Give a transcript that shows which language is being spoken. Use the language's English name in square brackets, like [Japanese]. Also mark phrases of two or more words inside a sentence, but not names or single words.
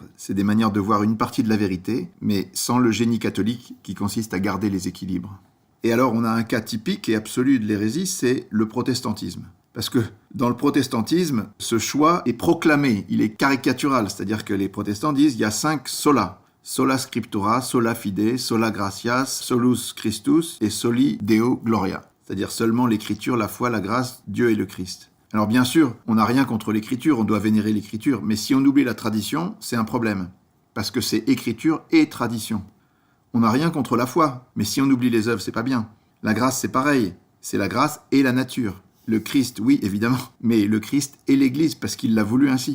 [French] C'est des manières de voir une partie de la vérité, mais sans le génie catholique qui consiste à garder les équilibres. Et alors on a un cas typique et absolu de l'hérésie, c'est le protestantisme. Parce que dans le protestantisme, ce choix est proclamé, il est caricatural, c'est-à-dire que les protestants disent il y a [Latin] 5 sola. Sola scriptura, sola fide, sola gratias, solus Christus et soli Deo gloria. [French] C'est-à-dire seulement l'écriture, la foi, la grâce, Dieu et le Christ. Alors bien sûr, on n'a rien contre l'écriture, on doit vénérer l'écriture, mais si on oublie la tradition, c'est un problème. Parce que c'est écriture et tradition. On n'a rien contre la foi, mais si on oublie les œuvres, c'est pas bien. La grâce, c'est pareil, c'est la grâce et la nature. Le Christ, oui, évidemment, mais le Christ et l'Église, parce qu'il l'a voulu ainsi.